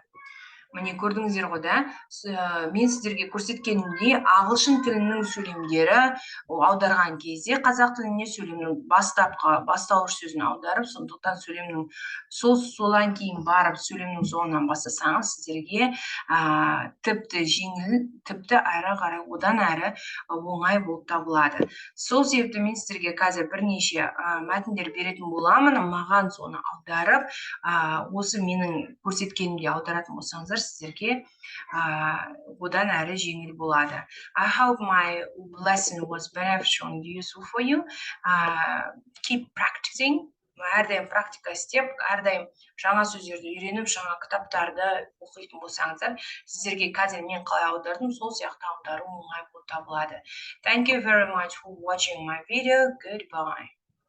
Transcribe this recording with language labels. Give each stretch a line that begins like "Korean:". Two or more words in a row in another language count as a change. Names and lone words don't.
Kazakh: Міне көрдіңіздер ғой да, мен сіздерге көрсеткенімдей ағылшын тілінің сөйлемдері аударған кезде қазақ тіліне сөйлемнің бастауыш сөзін аударып, сондықтан сөйлемнің содан кейін барып сөйлемнің соңынан бастасаңыз сіздерге тіпті жеңіл, тіпті әрі қарай одан әрі оңай болып табылады. Сол себепті мен сіздерге қазір бірнеше мәтіндер беретін боламын, маған соны аударып, осы менің көрсеткенімде аударатын болсаңыздар сіздерге одан әрі жеңіл болады.
English: I hope my lesson was beneficial and useful for you. Keep practicing.
Kazakh: Әрдайым практика істеп, әрдайым жаңа сөздерді үйреніп, жаңа кітаптарды оқитын болсаңыздар, сіздерге қазір мен қалай аудардым, сол сияқты аудару оңай болып табылады.
English: Thank you very much for watching my video. Goodbye.